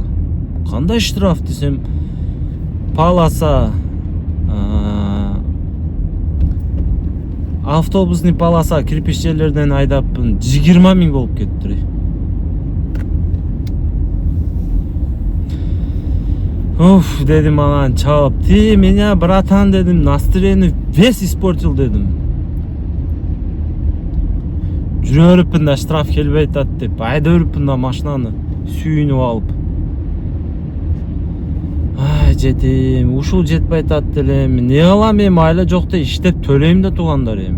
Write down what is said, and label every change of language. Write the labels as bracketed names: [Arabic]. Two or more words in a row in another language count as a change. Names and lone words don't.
[Kyrgyz] Кандай штраф десем [Russian] полоса автобусный полоса [Kyrgyz] кирпич жерлерден айдаппын 20 миң болуп кетти. Уф, дедим анан чалып. [Russian] Ты меня, братан, дедим, настроение весь испортил, [Kyrgyz] дедим. Жүрө бериппин да штраф келбей атат деп, айда бериппин да машинаны сүйүнүп алып. Жетим, ушул жетпей атат делем. Не кылам эми, айла жокто иштеп төлөйм да тугандар эми.